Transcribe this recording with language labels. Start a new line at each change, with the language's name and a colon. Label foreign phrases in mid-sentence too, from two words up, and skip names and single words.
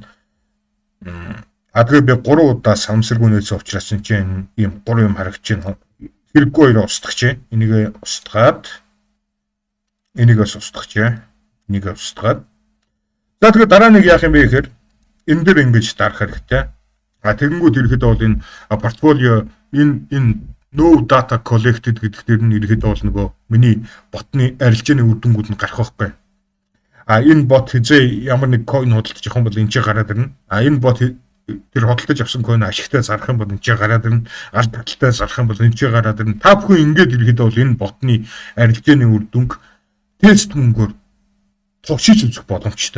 Mongolian: Тэгээд би 3 удаа самсаргүй нээсэн учраас энэ чинь ийм 3 юм харагч чинь хэрэггүй хоёр устгах чинь. Энийг устгаад энийг устгах. Энийг устгаад. За тэгээд дараа нэг яах юм бэ гэхээр энэ дээр ингэж дарах хэрэгтэй. Тэгэнгүүт ирэхэд бол энэ портфолио энэ
English: no data collected
Mongolian: гэдэг дээр нь ирэхэд бол нөгөө миний ботны арилжааны үр дүнгууд нь гарах байхгүй. Энэ бот хизээ ямар нэг coin худалдаж авах юм бол энэ ч гараад ирнэ. Энэ бот тэр худалдаж авсан coin ашигтай зарах юм бол энэ ч гараад ирнэ. Ард талтай зарах юм бол энэ ч гараад ирнэ. Та бүхэн ингэж ирэхэд бол энэ ботны арилжааны үр дүнг тест мөнгөөр туршиж үзэх боломжтой.